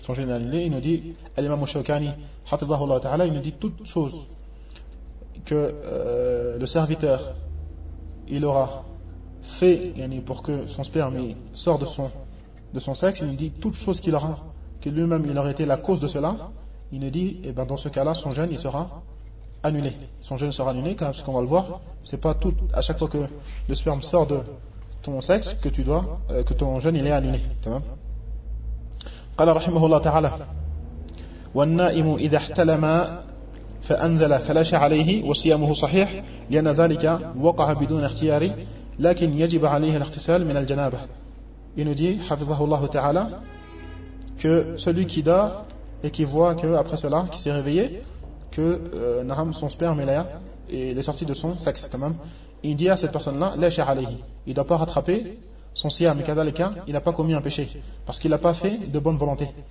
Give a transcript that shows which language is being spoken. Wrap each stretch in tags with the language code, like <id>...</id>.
<fr>Son jeûne est annulé. Il nous dit, al-imam al-shawkani,</fr> <ar>hafidhahullah ta'ala,</ar> <fr>il nous dit toute chose que le serviteur, il aura fait pour que son sperme sorte de son sexe, il nous dit toute chose qu'il aura, que lui-même il aurait été la cause de cela, il nous dit eh ben, dans ce cas-là son jeûne il sera annulé. Son jeûne sera annulé, parce qu'on va le voir, c'est pas tout à chaque fois que le sperme sort de ton sexe que tu dois que ton jeûne il est annulé.</fr> <ar>قال رحمه الله تعالى والنائم إذا احتلم فأنزل فلاش عليه وصيامه صحيح لأن ذلك وقع بدون اختياري لكن يجب عليه الاغتسال من الجنابة.</ar> <fr>Il nous dit,</fr> <ar>حفظه الله تعالى,</ar> <fr>que celui qui dort et qui voit que après cela, qui s'est réveillé, que naham son sperme est là et il est sorti de son sexe, tamam. Il dit à cette personne-là,</fr> <ar>لاش عليه.</ar> <fr>Il ne doit pas rattraper son siam,</fr> <ar>كذلك,</ar> <fr>il n'a pas commis un péché parce qu'il n'a pas fait de bonne volonté.</fr>